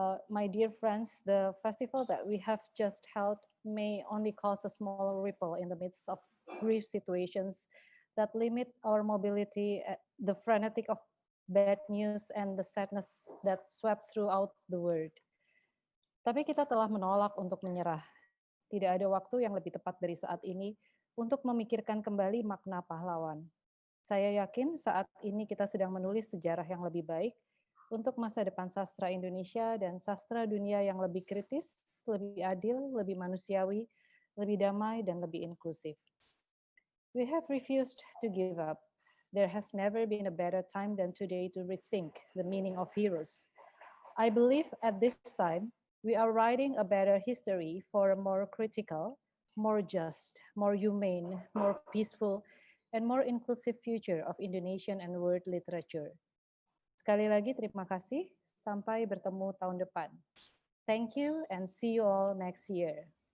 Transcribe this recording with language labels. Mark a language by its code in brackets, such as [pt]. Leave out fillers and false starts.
[en] My dear friends, the festival that we have just held may only cause a small ripple in the midst of grief situations that limit our mobility, the frenetic of bad news, and the sadness that swept throughout the world. [id] Tapi kita telah menolak untuk menyerah. Tidak ada waktu yang lebih tepat dari saat ini untuk memikirkan kembali makna pahlawan. Saya yakin saat ini kita sedang menulis sejarah yang lebih baik untuk masa depan sastra Indonesia dan sastra dunia yang lebih kritis, lebih adil, lebih manusiawi, lebih damai, dan lebih inklusif. [en] We have refused to give up. There has never been a better time than today to rethink the meaning of heroes. I believe at this time, we are writing a better history for a more critical, more just, more humane, more peaceful, and more inclusive future of Indonesian and world literature. [id] Sekali lagi terima kasih, sampai bertemu tahun depan. [en] Thank you and see you all next year.